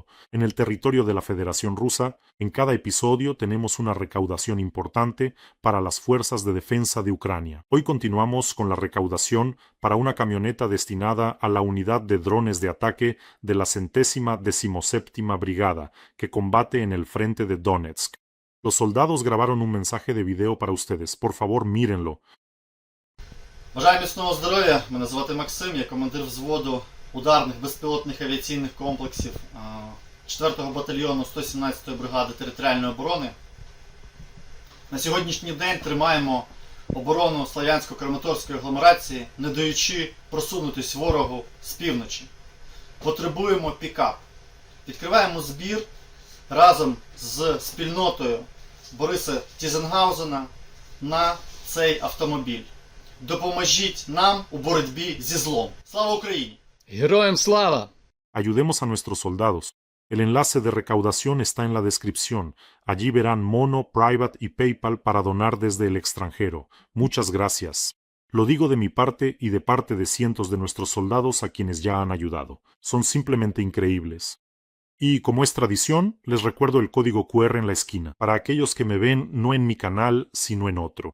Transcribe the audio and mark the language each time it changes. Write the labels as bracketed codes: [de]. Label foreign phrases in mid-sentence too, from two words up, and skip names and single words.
[es] En el territorio de la Federación Rusa, en cada episodio tenemos una recaudación importante para las fuerzas de defensa de Ucrania. Hoy continuamos con la recaudación para una camioneta destinada a la unidad de drones de ataque de la 117ª Brigada, que combate en el frente de Donetsk. Los soldados grabaron un mensaje de video para ustedes. Por favor, mírenlo. [uk] Бажаю міцного здоров'я, мене звати Максим, я командир взводу ударних безпілотних авіаційних комплексів 4-го батальйону 117-ї бригади територіальної оборони. На сьогоднішній день тримаємо оборону Слов'янсько-Краматорської агломерації, не даючи просунутись ворогу з півночі. Потребуємо пікап. Відкриваємо збір разом з спільнотою Бориса Тізенгаузена на цей автомобіль. Допоможіть нам у боротьбі зі злом. Слава Україні! Героям слава! [es] Ayudemos a nuestros soldados. El enlace de recaudación está en la descripción. Allí verán Mono, Private y PayPal para donar desde el extranjero. Muchas gracias. Lo digo de mi parte y de parte de cientos de nuestros soldados a quienes ya han ayudado. Son simplemente increíbles. Y como es tradición, les recuerdo el código QR en la esquina, para aquellos que me ven no en mi canal, sino en otro.